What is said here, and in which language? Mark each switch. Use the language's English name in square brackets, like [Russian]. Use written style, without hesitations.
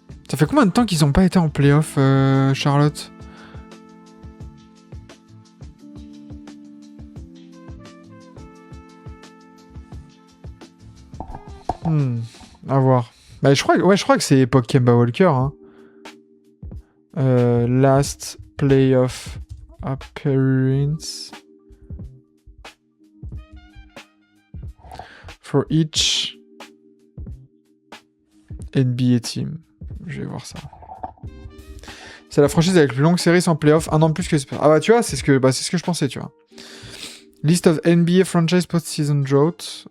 [French] Ça fait combien de temps qu'ils n'ont pas été en playoff, Charlotte? À voir. Bah, je crois que c'est époque Kemba Walker. Hein. [English] Last playoff appearance for each NBA team. [French] Je vais voir ça. C'est la franchise avec la plus longue série sans playoff, un an de plus que... Ah bah tu vois, c'est ce que je pensais, tu vois. [English] List of NBA franchise post-season drought.